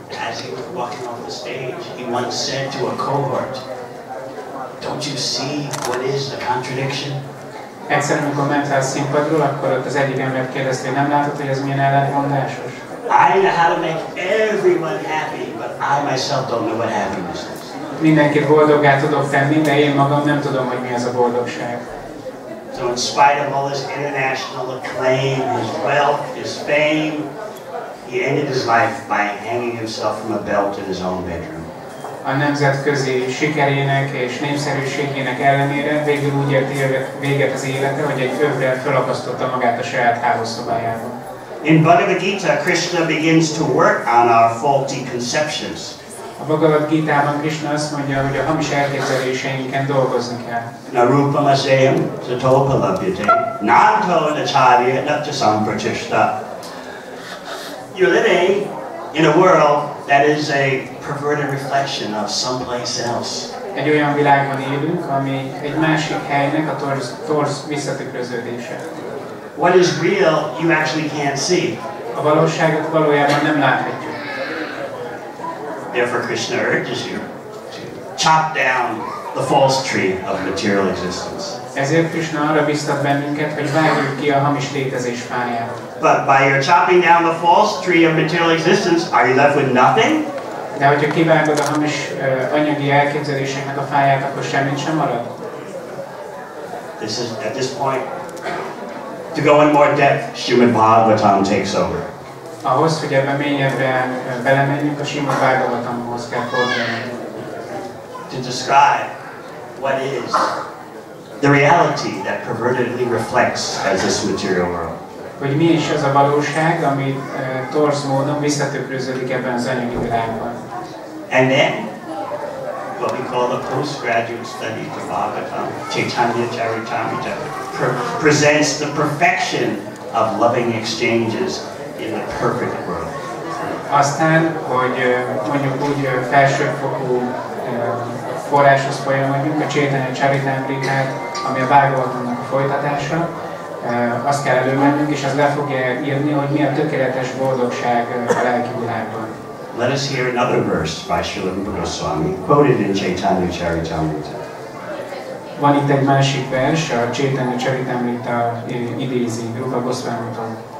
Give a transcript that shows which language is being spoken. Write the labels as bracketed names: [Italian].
[English] As he was walking off the stage, he once said to a cohort, "Don't you see what is the contradiction?" [Hungarian] Egyszer, amikor ment fel a színpadról, akkor ott az egyik ember kérdezte, hogy nem látod, hogy ez milyen ellentmondásos? [English] I know how to make everyone happy, but I myself don't know what happiness is. [Hungarian] Mindenkit boldoggá tudok tenni, de én magam nem tudom, hogy mi az a boldogság. [English] So in spite of all his international acclaim, his wealth, his fame, he ended his life by hanging himself from a belt in his own bedroom. [Hungarian] A nemzetközi sikerének és népszerűségének ellenére végül úgy ért véget az élete, hogy egy övre felakasztotta magát a saját hálószobájában. [English] In Bhagavad Gita, Krishna begins to work on our faulty conceptions. [Hungarian] A Bhagavad Gitában Krishna azt mondja, hogy a hamis elképzeléseinken dolgozni kell. [Sanskrit] Narupamasayam satopalabhyate nanto nacharya natchasam pratishta. [English] You're living in a world that is a perverted reflection of someplace else. [Hungarian] Egy olyan világban élünk, ami egy másik helynek a torz visszatükröződése. [English] What is real, you actually can't see. [Hungarian] A valóságot valójában nem láthatjuk. [English] Therefore, Krishna urges you to chop down the false tree of material existence. [Hungarian] Ezért Krishna arra biztat bennünket, hogy vágjuk ki a hamis létezés fáját. [English] But by your chopping down the false tree of material existence, are you left with nothing? [Hungarian] De hogyha kivágod a hamis anyagi elképzeléseknek a fáját, akkor semmit sem marad? [English] At this point, to go in more depth, Srimad Bhagavatam takes over. [Hungarian] Ahhoz, hogy ebben mélyebben belemenjünk, a Srimad Bhagavatamhoz kell fordulni. [English] To describe what is the reality that pervertedly reflects as this material world. [Hungarian] Hogy mi is az a valóság, ami torz módon visszatükröződik ebben az anyagi világban. [English] And then, what we call the postgraduate study of Bhagavatam, Chaitanya Charitamrita, presents the perfection of loving exchanges in the perfect world. [Hungarian] Aztán, hogy mondjuk úgy felsőfokú forráshoz folyamodjunk, a Chaitanya Charitamritát, ami a Bhagavatamnak a folytatása, azt kell elővennünk, és az le fogja írni, hogy mi a tökéletes boldogság a lelki világban. [English] Let us hear another verse by Srila Devamrta Swami, quoted in Chaitanya Charitamrita. [Hungarian] Van itt egy másik vers, a Chaitanya Charitamrita idézi, Rupa Goswami-tól.